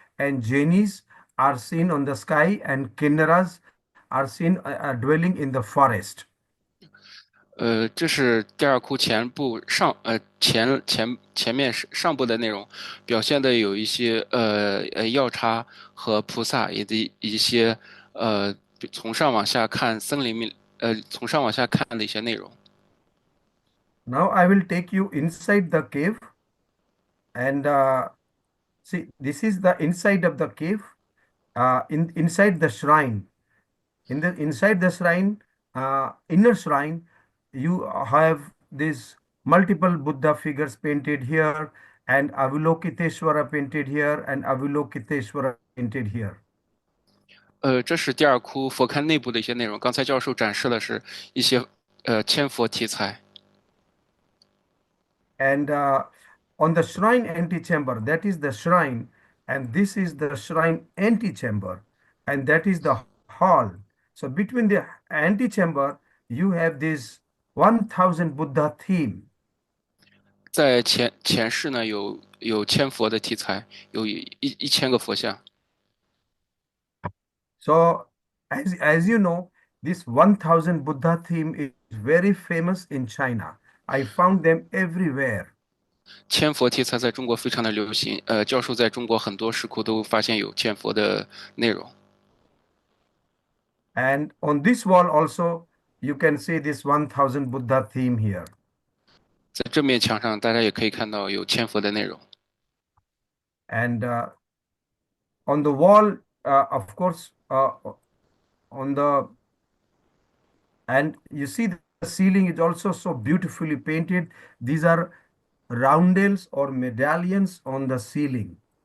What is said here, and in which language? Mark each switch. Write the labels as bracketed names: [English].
[English] and Jainis are seen on the sky, and Kinnaras are seen dwelling in the forest. [Chinese] 这是第二窟前部前面上部的内容，表现的有一些药叉和菩萨，以及一些从上往下看森林里从上往下看的一些内容。 [English] Now I will take you inside the cave, and see, this is the inside of the cave. Inside the shrine, inside the shrine, inner shrine, you have these multiple Buddha figures painted here, and Avalokiteshvara painted here, and Avalokiteshvara painted here. [Chinese] 这是第二窟佛龛内部的一些内容。刚才教授展示的是一些千佛题材。 [English] And on the shrine antechamber, that is the shrine, and this is the shrine antechamber, and that is the hall. So between the antechamber, you have this 1000 Buddha theme. [Chinese] 在前室呢有千佛的题材，有1000个佛像。 [English] So as you know, this 1000 Buddha theme is very famous in China. I found them everywhere. [Chinese] 千佛题材在中国非常的流行，教授在中国很多石窟都发现有千佛的内容。 [English] And on this wall also, you can see this 1000 Buddha theme here. [Chinese] 在这面墙上，大家也可以看到有千佛的内容。 [English] And on the wall, of course, on the and you see the ceiling is also so beautifully painted. These are roundels or medallions on the ceiling.